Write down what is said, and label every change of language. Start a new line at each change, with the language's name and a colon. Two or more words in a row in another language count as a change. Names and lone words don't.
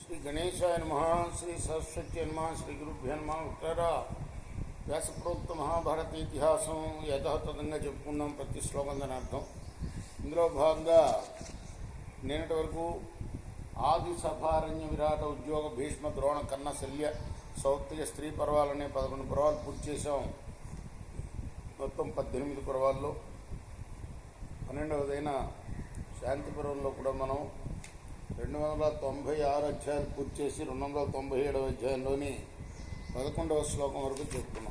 Sanskrit: गणेशाय नमः। श्री सरस्वती नमः। श्री गुरुभ्यो नमः।
Telugu: ఉత్తరా వ్యాసప్రోక్త మహాభారత इतिहाసం యథాతథంగా చెప్పుకున్నాం ప్రతి శ్లోకం దాని అర్థం. ఇందులో భాగంగా నిన్నటి వరకు ఆది సభారణ్య విరాట ఉద్యోగ భీష్మ ద్రోణ కన్న శల్య సౌత్య స్త్రీ పర్వాలనే 11 పర్వాలు పూర్తి చేసాం. మొత్తం 18 పర్వాల్లో 12వదైన శాంతి పర్వంలో కూడా మనం 296 అధ్యాయాలు పూర్తి చేసి 297వ అధ్యాయంలోని 11వ శ్లోకం వరకు చెప్పుకున్నాం.